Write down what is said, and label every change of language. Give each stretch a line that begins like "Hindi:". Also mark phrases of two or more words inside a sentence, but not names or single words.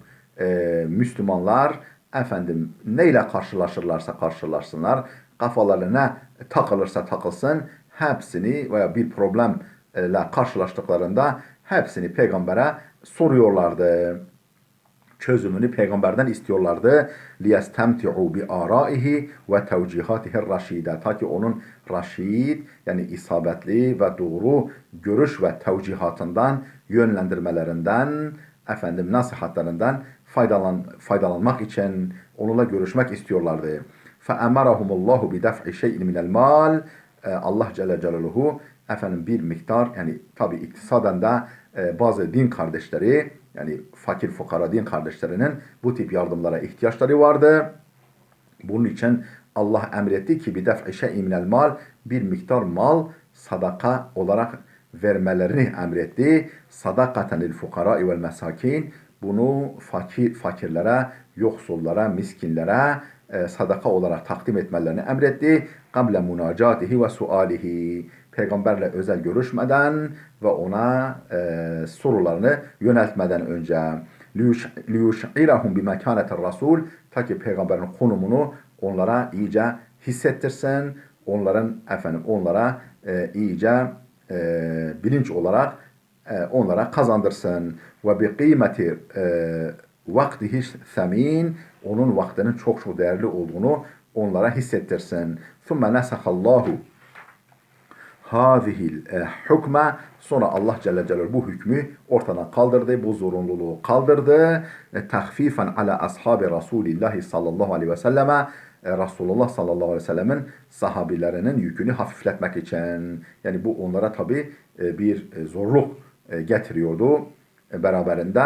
Turkish: Müslümanlar efendim neyle karşılaşırlarsa karşılaşsınlar, kafalarına takılırsa takılsın, hepsini veya bir problemle karşılaştıklarında hepsini peygambere soruyorlardı. Çözümünü peygamberden istiyorlardı.
Arabic: لِيَسْتَمْتِعُوا بِآرَائِهِ وَتَوْجِهَاتِهِ الرَّشِيدَ.
Turkish: Ta ki onun raşid, yani isabetli ve doğru görüş ve tevcihatından, yönlendirmelerinden, efendim nasihatlerinden faydalanmak için onunla görüşmek istiyorlardı.
Arabic: فَاَمَرَهُمُ اللّٰهُ بِدَفْعِ شَيْءٍ مِنَ الْمَالِ.
Turkish: Allah Celle Celaluhu efendim bir miktar, yani tabi iktisaden de bazı din kardeşleri, yani fakir fukara din kardeşlerinin bu tip yardımlara ihtiyaçları vardı. Bunun için Allah emretti ki bir
Arabic: دفع شيء من المال,
Turkish: bir miktar mal sadaka olarak vermelerini emretti.
Arabic: صدقة للفقراء والمساكين,
Turkish: bunu fakirlere, yoksullara, miskinlere sadaka olarak takdim etmelerini emretti.
Arabic: قبل مناجاته وسؤاله.
Turkish: Peygamberle özel görüşmeden ve ona sorularını yöneltmeden önce.
Arabic: لِيُشْعِرَهُمْ بِمَكَانَةِ الرَّسُولِ.
Turkish: Ta ki peygamberin konumunu onlara iyice hissettirsin. Onlara iyice bilinç olarak onlara kazandırsın.
Arabic: وبقيمة وقته الثمين,
Turkish: onun vaktinin çok değerli olduğunu onlara hissettirsin.
Arabic: ثم نسخ الله هذا الحكم,
Turkish: sonra Allah Celle Celaluhu bu hükmü ortadan kaldırdı, bu zorunluluğu kaldırdı.
Arabic: تخفيفا على أصحاب رسول الله صلى الله عليه وسلم,
Turkish: Resulullah
Arabic: صلى الله عليه وسلم
Turkish: sahabilerinin yükünü hafifletmek için. Yani bu onlara tabi bir zorluk getiriyordu beraberinde.